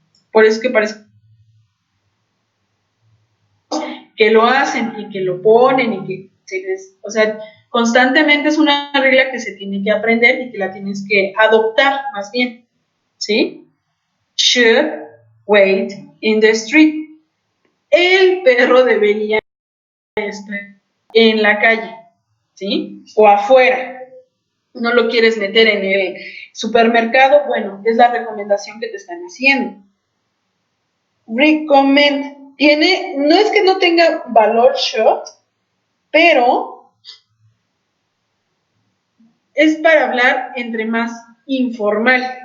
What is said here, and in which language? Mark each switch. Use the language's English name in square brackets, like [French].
[Spanish] Por eso que parece que lo hacen y que lo ponen y que o sea, constantemente es una regla que se tiene que aprender y que la tienes que adoptar más bien, ¿sí? [English] Should wait in the street. [Spanish] El perro debería estar en la calle, ¿sí? O afuera. No lo quieres meter en el supermercado, bueno, es la recomendación que te están haciendo. Recommend. No es que no tenga valor should, pero es para hablar entre más informal.